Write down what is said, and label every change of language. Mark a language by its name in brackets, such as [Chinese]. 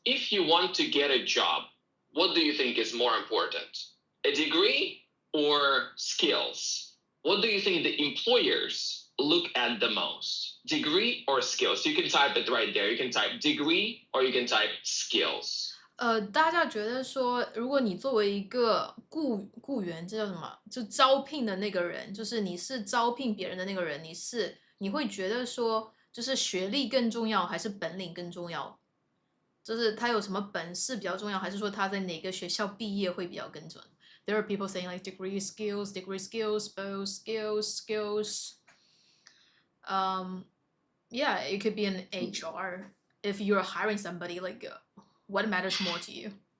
[English] If you want to get a job, what do you think is more important? A degree or skills? What do you think the employers look at the most? Degree or skills? You can type it right there. You can type degree or you can type skills. [Chinese] 大家觉得说，如果你作为一个雇员，这叫什么？就招聘的那个人，就是你是招聘别人的那个人，你会觉得说，就是学历更重要，还是本领更重要？就是他有什么本事比较重要，还是说他在哪个学校毕业会比较更准？ [English] There are people saying like degree skills, both skills. Yeah, it could be an HR. If you're hiring somebody, like what matters more to you?